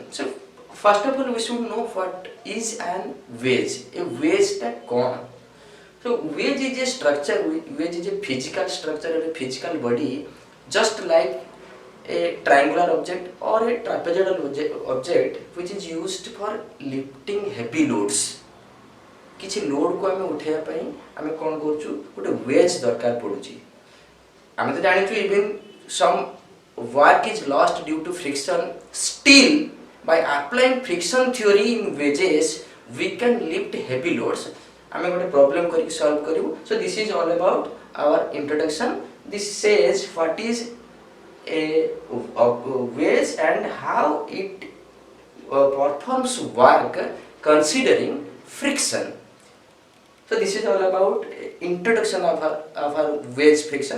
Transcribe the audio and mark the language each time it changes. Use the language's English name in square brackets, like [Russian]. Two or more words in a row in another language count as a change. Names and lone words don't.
[English] So first of all we should know what is an wedge. A wedge is what? So wedge is a structure, wedge is a physical structure or a physical body, just like a triangular object or a trapezoidal object which is used for lifting heavy loads. [Odia] କିଛି ଲୋଡ କୁ ଆମେ ଉଠେଇବା ପାଇଁ ଆମେ କଣ କରୁଛୁ ଗୋଟେ ୱେଜ ଦରକାର ପଡୁଛି. ଆମେ ତ ଜାଣିଛୁ [English] even some work is lost due to friction, still by applying friction theory in wedges we can lift heavy loads. [Odia] ଆମେ ଗୋଟେ ପ୍ରବ୍ଲେମ କରି ସଲଭ କରିବୁ. [English] So this is all about our introduction. This says what is a wedge and how it performs work considering friction. So this is all about introduction of our wedge friction.